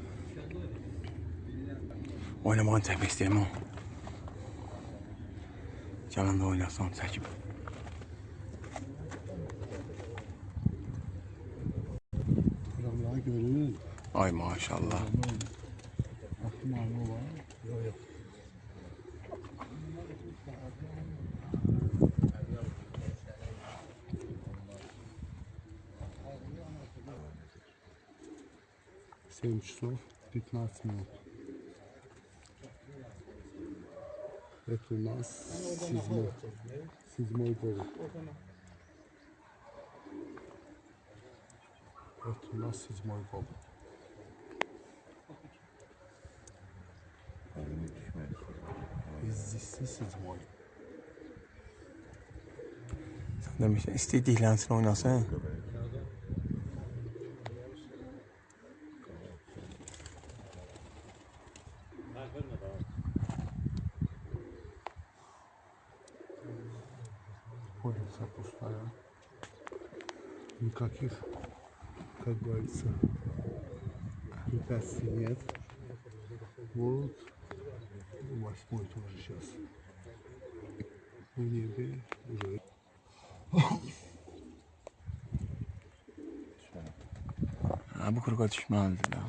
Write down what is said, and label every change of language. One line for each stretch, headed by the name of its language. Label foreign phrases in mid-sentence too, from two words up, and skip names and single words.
Azerbaijani: Oynamağını çəkmək istəyirəm o. Gələn də oynasam çəkib. Adamları görürüz. Ay maşallah. Malı var.
Russian: Семь часов 15 минут. Это у нас седьмой гол. Это у нас седьмой гол. Здесь седьмой.
Azerbaijani: Sən demişsən, istədiklərini oynasın.
Russian: Улица пустая. Никаких, как говорится, препятствий нет. Вот. 8 тоже сейчас. В небе уже.
Azerbaijani: Ha, bu kırığa düşməlidir də.